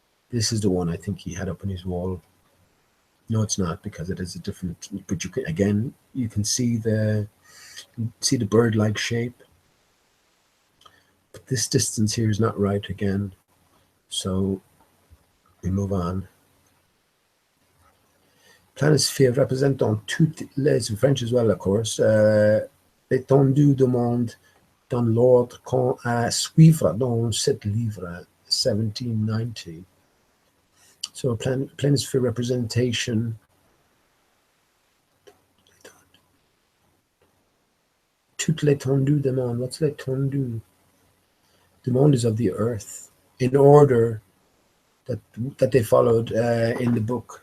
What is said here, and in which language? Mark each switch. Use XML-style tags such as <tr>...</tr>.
<en>This is the one I think he had up on his wall. No, it's not, because it is a different. But you can, again, you can see the bird-like shape. But this distance here is not right again. So we move on.</en> <fr>Planisphère représentant toutes les,</fr> <en>in French as well, of course,</en> <fr>l'étendue du monde dans l'ordre qu'on a suivre dans cet livre, 1790.</fr> <en>So planisphere representation.</en> <fr>Toute l'étendue du monde.</fr> <en>What's l'étendue? The monde is of the earth, in order that they followed in the book.</en>